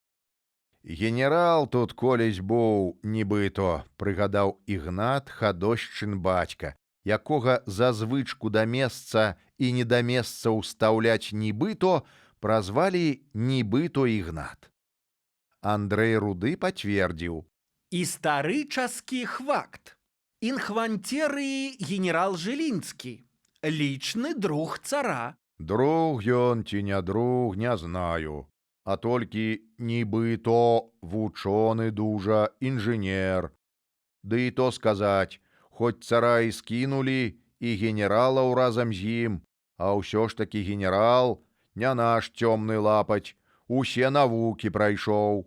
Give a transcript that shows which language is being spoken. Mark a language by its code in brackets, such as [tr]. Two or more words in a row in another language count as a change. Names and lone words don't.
[be] Генерал тут колись буў, нібыто, прыгадаў Ігнат Хадошчын бацька, якога за звычку да месца і не да месца ўстаўляць нібыто празвалі нібыто Ігнат. Андрэй Руды пацвердзіў. [ru] Исторический факт. Инхвантеры генерал Жилинский, личный друг цара. [be] Друг ён ці не друг, не знаю. А толькі нібыто вучоны дужа інжынер. Ды і то сказаць, хоць цара і скінулі, і генералаў разам з ім, а ўсё ж такі генерал, не наш цёмны лапаць, усе навукі прайшоў.